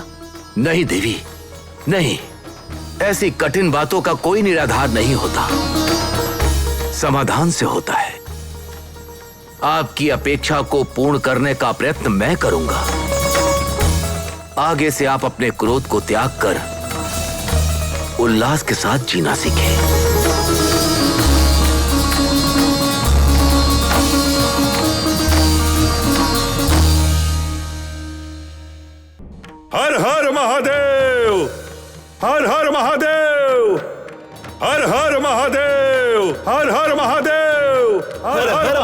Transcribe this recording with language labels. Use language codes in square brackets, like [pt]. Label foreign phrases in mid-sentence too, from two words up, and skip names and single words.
[hi] नहीं देवी, नहीं, ऐसी कठिन बातों का कोई निराधार नहीं होता, समाधान से होता है। आपकी अपेक्षा को पूर्ण करने का प्रयत्न मैं करूंगा। आगे से आप अपने क्रोध को त्याग कर उल्लास के साथ जीना सीखें। हर हर महादेव, हर हर महादेव, हर हर महादेव, हर हर महादेव, हर हर